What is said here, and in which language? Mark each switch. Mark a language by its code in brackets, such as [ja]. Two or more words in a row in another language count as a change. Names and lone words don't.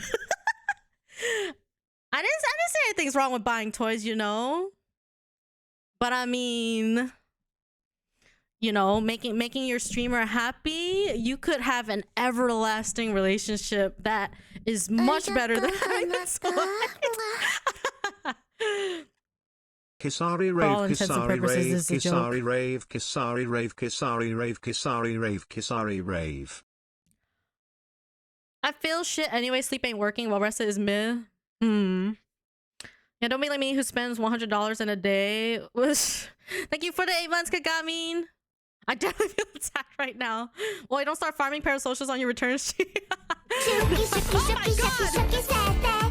[en] I didn't say anything's wrong with buying toys, you know. But I mean, you know, making your streamer happy, you could have an everlasting relationship that is much better than having this toy. Kisari rave, Kisari rave, Kisari rave, Kisari rave, Kisari rave, Kisari rave, Kisari rave. I feel shit anyway. Sleep ain't working. Well rested is mid. Yeah, don't be like me who spends $100 in a day. Thank you for the 8 months, Kagamin. I definitely feel attacked right now. Well, you don't start farming parasocials on your return streak. Oh my god!